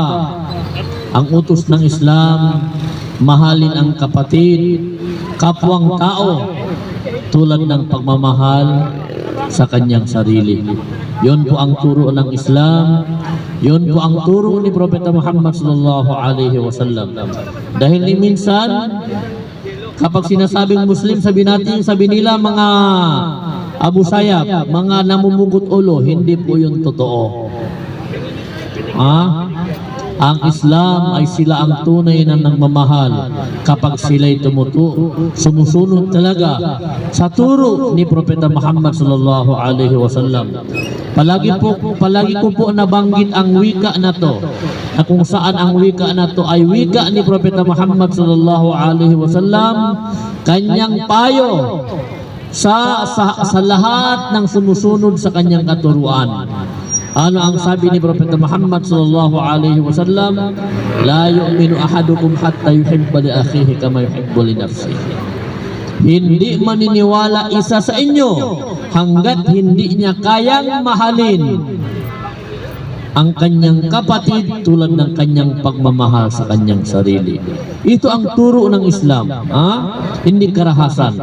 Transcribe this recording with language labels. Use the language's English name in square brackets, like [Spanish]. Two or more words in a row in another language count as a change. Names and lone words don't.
[Filipino] Ang utos ng Islam, mahalin ang kapatid, kapwang tao, tulad ng pagmamahal sa kanyang sarili. Yun po ang turo ng Islam. Yun po ang turo ni Propeta Muhammad [Arabic] صلى الله عليه وسلم. [Filipino] Dahil ni minsan, kapag sinasabing Muslim, sabi nila mga Abu Sayyaf, mga namumugot ulo. Hindi po yun totoo. Ang Islam ay sila ang tunay na nagmamahal kapag sila'y sumusunod talaga sa turo ni Propeta Muhammad [Arabic] صلى الله عليه وسلم. [Filipino] Palagi ko po nabanggit ang wika na to, na kung saan ang wika na to ay wika ni Propeta Muhammad [Arabic] صلى الله عليه وسلم, [Filipino] kanyang payo sa lahat ng sumusunod sa kanyang katuruan. Ano ang sabi ni Propeta Muhammad [Arabic] صلى الله عليه وسلم? لا يؤمن أحدكم حتى يحب لأخيه كما يحب لنفسه. [Filipino] Hindi maniniwala isa sa inyo hanggat hindi niya kayang mahalin ang kanyang kapatid tulad ng kanyang pagmamahal sa kanyang sarili. Ito ang turo ng Islam, hindi karahasan.